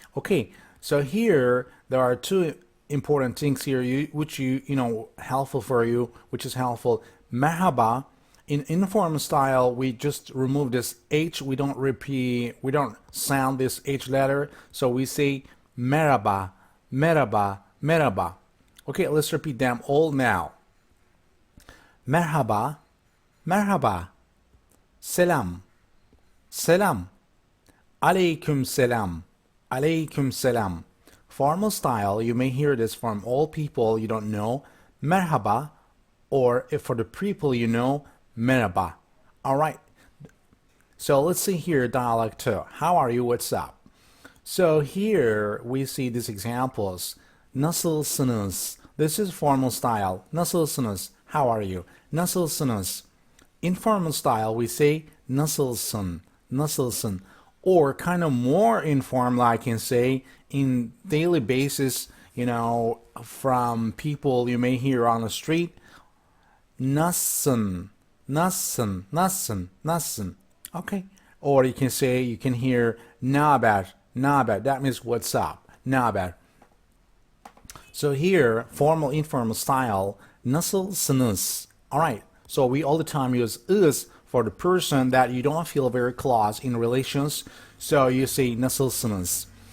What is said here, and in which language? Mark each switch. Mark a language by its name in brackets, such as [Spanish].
[English] Okay, so here there are two important things here which helpful for you, which is helpful. Merhaba, in informal style we just remove this H, we don't sound this H letter, so we say [Turkish] merhaba, merhaba, merhaba. [English] Okay, let's repeat them all now. [Turkish] Merhaba, merhaba, selam, selam, aleyküm selam, aleyküm selam. [English] Formal style, you may hear this from all people you don't know, merhaba, or if for the people you know, merhaba. Alright, so let's see here dialogue 2. How are you, what's up? So here we see these examples. Nasılsınız? This is formal style. Nasılsınız? How are you? Nasılsınız? Informal style, we say [Turkish] nasılsın, nasılsın. [English] Or kind of more informal, I can say, in daily basis, from people you may hear on the street. [Turkish] Nasılsın, nasılsın, nasılsın, nasılsın. [English] Okay. Or you can hear [Turkish] ne haber, ne haber. [English] That means what's up, [Turkish] ne haber. [English] So here, formal, informal style, nasılsınız. Alright, so we all the time use is for the person that you don't feel very close in relations, so you say nasılsınız.